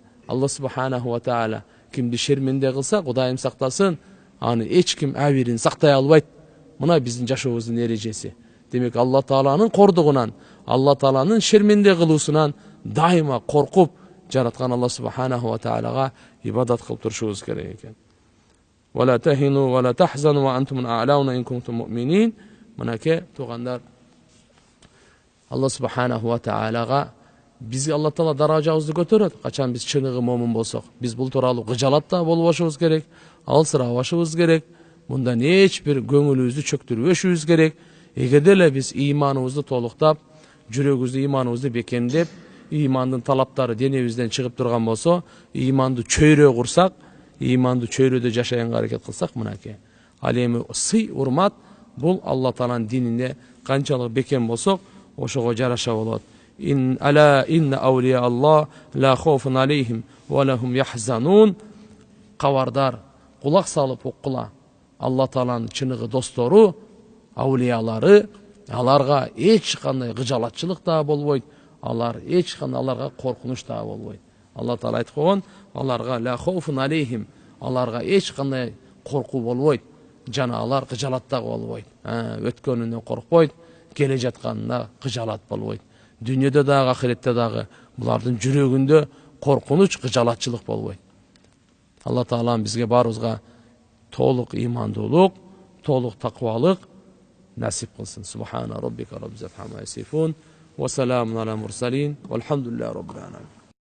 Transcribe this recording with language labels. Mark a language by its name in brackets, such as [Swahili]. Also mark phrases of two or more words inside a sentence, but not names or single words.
[Arabic] الله سبحانه وتعالى [Kyrgyz] кимди шерменде кылса, Кудайым сактасын, аны эч ким абирин сактай албайт. Мына биздин жашообуздун эрежеси. Демек Алла Тааланын кордугунан, Алла Тааланын шерменде кылуусунан дайыма коркуп, жараткан [Arabic] الله سبحانه وتعالى [Kyrgyz] ибадат кылып турушубуз керек экен. [Arabic] ولا تهنوا ولا تحزنوا وأنتم الأعلون إن كنتم مؤمنين. [Kyrgyz] Мынакей туугандар, [Arabic] الله سبحانه وتعالى [Kyrgyz] бизге Алла Таала даражабызды көтөрөт. Качан биз чыныгы момун болсок, биз бул тууралуу кыжалат да болбошубуз керек, алсырабашыбыз керек. Мындан эч бир көңүлүбүздү чөктүрбөшүбүз керек. Эгерде эле биз ыйманыбызды толуктап, жүрөгүбүздү ыйманыбызды бекемдеп, ыймандын талаптары денебизден чыгып турган болсо, ыйманды чөйрө курсак, ыйманды чөйрөдө жашаганга аракет кылсак, мынакей. Ал эми сый, урмат бул Алла Тааланын динине канчалык бекем болсок, ошого жараша болот. [Arabic] ألا إن أولياء الله لا خوف عليهم ولا هم يحزنون. [Kyrgyz] Кабардар, кулак салып уккула. Алла Тааланын чыныгы достору, аулиялары, аларга эч кандай кыжалатчылык да болбойт. Алар эч кандай аларга коркунуч да болбойт. Алла Таала айтып койгон, аларга [Arabic] لا خوف عليهم, [Kyrgyz] аларга эч кандай коркуу болбойт. Жана алар кыжалат да болбойт. Өткөнүнөн коркпойт, келе жатканына кыжалат болбойт. Дүйнөдө дагы, ахиретте дагы булардын жүрөгүндө коркунуч, кыжалатчылык болбойт. Алла Таалам бизге баарыбызга толук имандуулук, толук таквалык насип кылсын. [Arabic] سبحان ربك رب العزة عما يصفون وسلام على المرسلين والحمد لله رب العالمين.